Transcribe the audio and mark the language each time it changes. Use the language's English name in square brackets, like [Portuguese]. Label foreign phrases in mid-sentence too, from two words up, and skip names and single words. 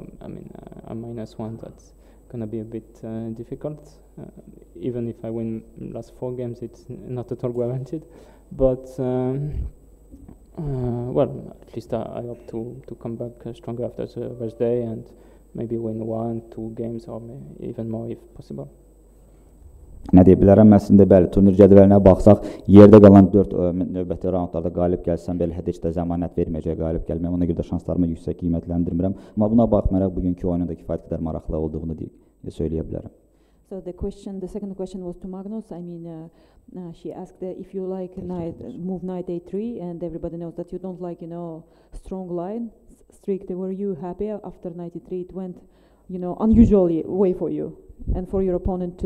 [English] I mean, I'm -1, that's going to be a bit difficult. Even if I win last 4 games, it's not at all guaranteed. But... well, at least I hope to come back stronger after the first day and maybe win 1-2 games or even more if possible. [Azerbaijani] Nə deyə bilərəm, əslində bəli, turnir cədvəlinə baxsaq, yerdə qalan 4 növbəti raundlarda qalib gəlsəm, belə heç də zəmanət verməyəcək qalib gəlməyəm. Ona görə də şanslarımı yüksək qiymətləndirmirəm. Amma buna baxmayaraq bugünkü oyunun da kifayət qədər maraqlı olduğunu söyləyə bilərəm. [English] So the second question was to Magnus. I mean, she asked if you like move knight a3, and everybody knows that you don't like, strong line, strict. Were you happy after knight e3? It went, unusually way for you and for your opponent too.